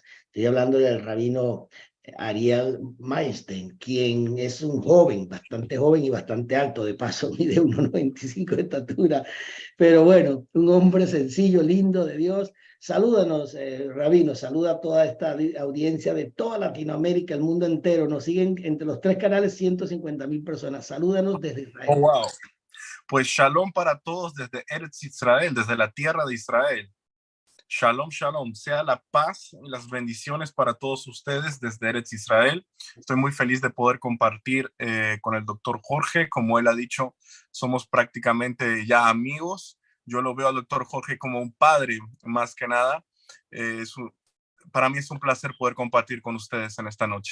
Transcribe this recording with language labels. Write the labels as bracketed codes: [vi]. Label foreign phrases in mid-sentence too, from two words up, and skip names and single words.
[es] Estoy hablando del rabino Ariel Mainstein, quien es un bastante joven y bastante alto, de paso mide 1,95 de estatura, pero bueno, un hombre sencillo, lindo de Dios. Salúdanos, Rabino, saluda a toda esta audiencia de toda Latinoamérica, el mundo entero. Nos siguen entre los tres canales 150,000 personas. Salúdanos desde Oh, Israel. wow. Pues shalom para todos desde Eretz Israel, desde la tierra de Israel. [he] שלום שלום. [es] Sea la paz y las bendiciones para todos ustedes desde Eretz Israel. Estoy muy feliz de poder compartir con el doctor Jorge. Como él ha dicho, somos prácticamente ya amigos. Yo lo veo al doctor Jorge como un padre, más que nada. Para mí es un placer poder compartir con ustedes en esta noche.